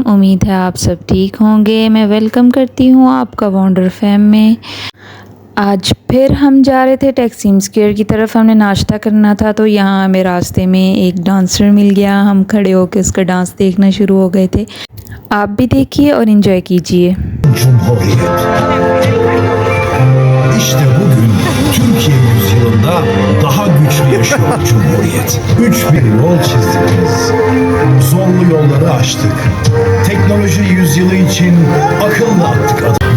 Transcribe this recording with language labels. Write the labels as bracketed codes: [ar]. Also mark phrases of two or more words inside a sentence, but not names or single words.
[hi] उम्मीद है आप सब ठीक होंगे। मैं वेलकम करती हूँ आपका वंडर फैम में। आज फिर हम जा रहे थे टैक्सीम स्क्वायर की तरफ। हमने नाश्ता करना था तो यहाँ हमें रास्ते में एक डांसर मिल गया। हम खड़े होकर उसका डांस देखना शुरू हो गए थे। आप भी देखिए और इन्जॉय कीजिए। [tr] İşte bugün Türkiye yüzyılında daha güçlü yaşıyor Cumhuriyet. 3000 yol çizdik biz. Zorlu yolları aştık. Teknoloji yüzyılı için akılla attık adım.